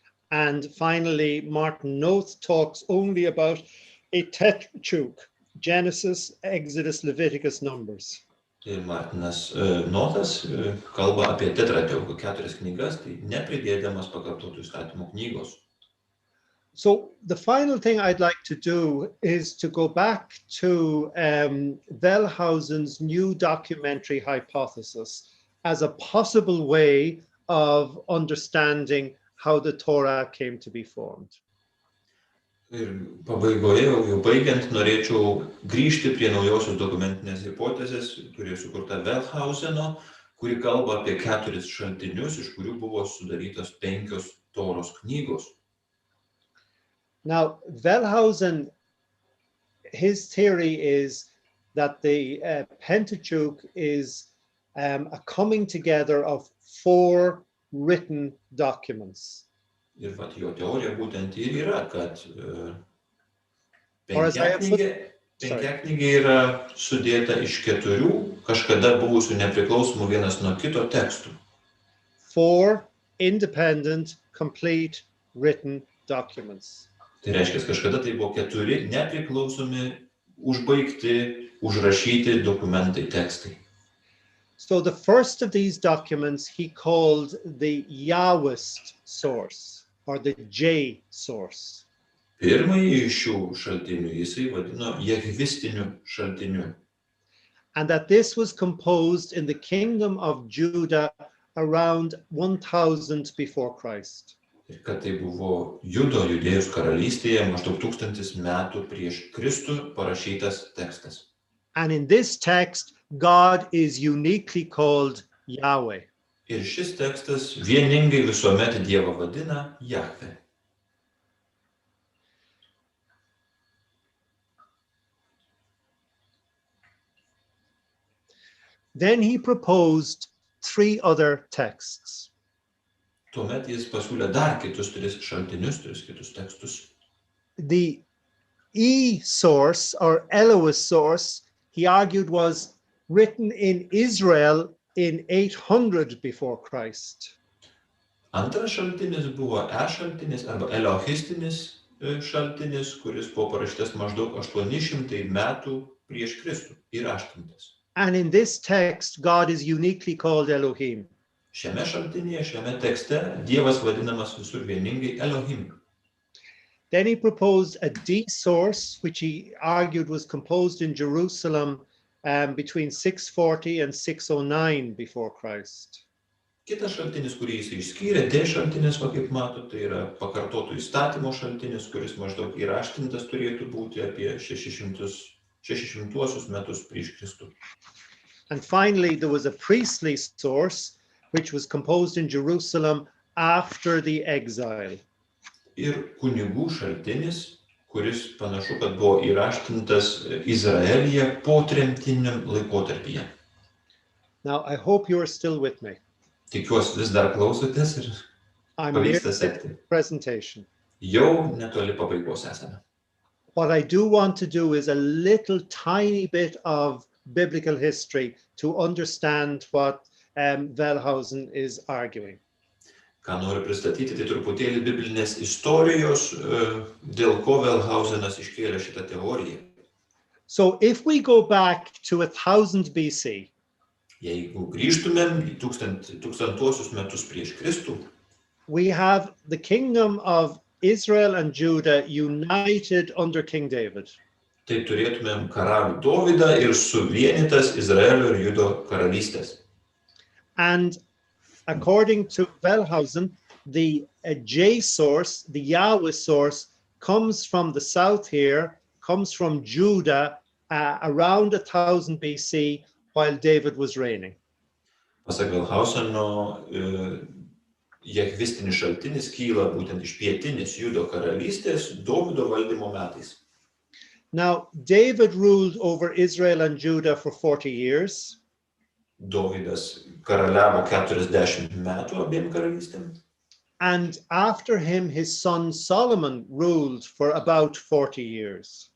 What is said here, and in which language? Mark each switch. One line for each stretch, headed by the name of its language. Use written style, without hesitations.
English: And finally, Martin Noth talks only about a Tetracheuch, Genesis, Exodus, Leviticus, Numbers.
Lithuanian: Ir Martinas Notas kalba apie Tetrateuchą 4 knygas, tai nepridėdamas pakartotų įstatymų knygos.
English: So the final thing I'd like to do is to go back to Wellhausen's new documentary hypothesis as a possible way of understanding how the Torah came to be formed.
Lithuanian: Ir pabaigoje, jau baigiant, norėčiau grįžti prie naujosios dokumentinės hipotezės, kuri sukurta Wellhauseno, kuri kalba apie 4 šaltinius, iš kurių buvo sudarytos 5 Toros knygos.
English: Now, Wellhausen, his theory is that the Pentateuch is a coming together of 4 written documents.
Lithuanian: Ir vat jo teorija būtent ir yra, kad Penkiaknygė yra sudėta iš 4 kažkada buvusių nepriklausomų vienas nuo kito tekstų.
English: 4 independent, complete, written documents.
Lithuanian: Tai reiškia, kažkada tai buvo 4 nepriklausomi, užbaigti, užrašyti dokumentai, tekstai.
English: So the first of these documents he called the Yahwist source, or the J source.
Lithuanian: Pirmąjį iš šių šaltinių jisai vadino jehvistiniu šaltiniu.
English: And that this was composed in the kingdom of Judah around 1000 before Christ.
Lithuanian: Ir kad tai buvo Judėjos karalystėje maždaug 1000 metų prieš Kristų parašytas tekstas.
English: And in this text, God is uniquely called Yahweh.
Lithuanian: Ir šis tekstas vieningai visuomet Dievą vadina Jahve.
English: Then he proposed 3 other texts.
Lithuanian: Tuomet jis pasiūlė dar kitus 3 šaltinius, 3 kitus tekstus.
English: The E source, or Elohist source, he argued was written in Israel in 800 before Christ.
Lithuanian: Antras šaltinis buvo šaltinis arba elohistinis šaltinis, kuris buvo parašytas maždaug 800 metų prieš Kristų ir raštintas.
English: And in this text, God is uniquely called Elohim.
Lithuanian: Šiame šaltinyje, šiame tekste Dievas vadinamas visur vieningai Elohim.
English: Then he proposed a D source, which he argued was composed in Jerusalem between 640 and 609 before Christ.
Lithuanian: Kitas šaltinis, kurį jis išskyrė, D šaltinis, kaip matote, tai yra pakartotų įstatymo šaltinis, kuris maždaug įraštintas turėtų būti apie 600 metus prieš Kristų.
English: And finally, there was a priestly source, which was composed in Jerusalem after the exile.
Lithuanian: Ir kunigų šaltinis, kuris panašu, kad buvo įraštintas Izraelyje po tremtiniam laikotarpyje.
English: Now, I hope you are still with me.
Lithuanian: Tikiuosi vis dar klausotės ir
English: I'm near
Lithuanian: pavyksta
English: the
Lithuanian: sekti.
English: presentation.
Lithuanian: jau netoli pabaigos esame.
English: What I do want to do is a little tiny bit of biblical history to understand what Wellhausen is arguing.
Lithuanian: Ką noriu pristatyti, tai truputėlį biblinės istorijos, dėl ko Wellhausenas iškėlė šitą teoriją.
English: So if we go back to 1000 BC,
Lithuanian: Jeigu grįžtumėm į tūkstantuosius metus prieš Kristų,
English: we have the kingdom of Israel and Judah united under King David.
Lithuanian: tai turėtumėm karalių Dovydą ir suvienytas Izraelio ir Judo karalystės.
English: And according to Wellhausen, the J source, the Yahweh source, comes from the south here, comes from Judah around 1000 BC while David was reigning.
Lithuanian: Pasak Wellhauseno, jahvistinis šaltinis kyla būtent iš pietinės Judo karalystės Dovydo valdymo metais.
English: Now, David ruled over Israel and Judah for 40 years.
Lithuanian: Dovydas karaliavo 40 metų abiem karalystėm.
English: And after him, his son Solomon ruled for about 40 years.